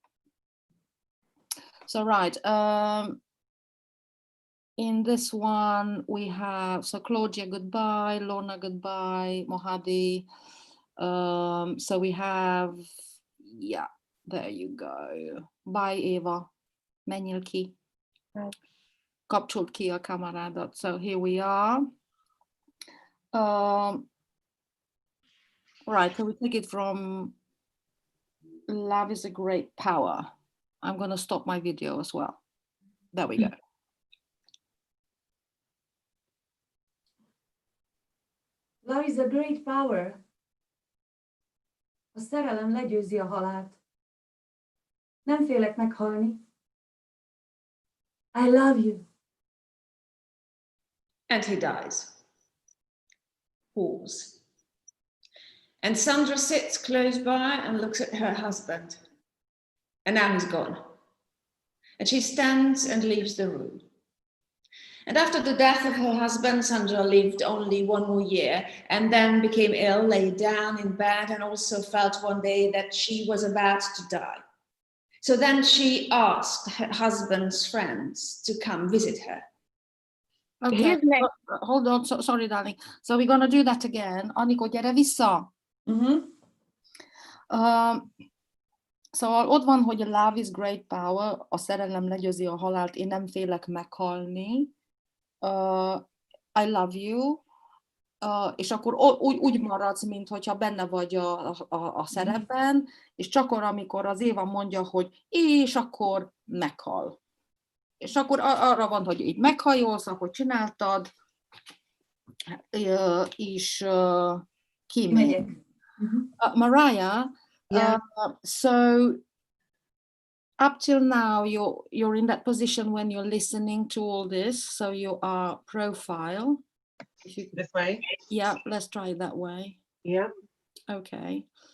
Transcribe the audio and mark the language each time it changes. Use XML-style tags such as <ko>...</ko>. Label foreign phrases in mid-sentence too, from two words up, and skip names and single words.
<en>So right, in this one we have, so Claudia goodbye, Lorna goodbye, Mohadi. So we have, yeah, there you go. Bye Eva,</en> <hu>menjél ki. Kapcsolt ki a kamerádat.</hu> <en>So here we are. Right, so we take it from Love is a Great Power. I'm going to stop my video as well. There we go. Love is a great power.</en> <hu>A szerelem legyőzi a halált. Nem félek meghalni.</hu> <en>I love you. And he dies. Pause. And Sandra sits close by and looks at her husband. And now he's gone. And she stands and leaves the room. And after the death of her husband, Sandra lived only 1 more year and then became ill, lay down in bed, and also felt one day that she was about to die. So then she asked her husband's friends to come visit her. Okay, His name. hold on, sorry darling. So we're gonna do that again.</en> <hu>Anikó, gyere vissza. Szóval ott van, hogy a</hu> <en>love is great power,</en> <hu>a szerelem legyőzi a halált, én nem félek meghalni.</hu> <en>I love you.</en> <hu>És akkor úgy maradsz, mint hogyha benne vagy a szerepben, és csak akkor, amikor az Éva mondja, hogy és akkor meghal. És akkor arra van, hogy így meghajolsz, ahogy csináltad, és kimegy.</hu> <en>Mariah, Yeah. so up till now, you're in that position when you're listening to all this, so you are profile. This way? Yeah, let's try it that way. Yeah. Okay.</en>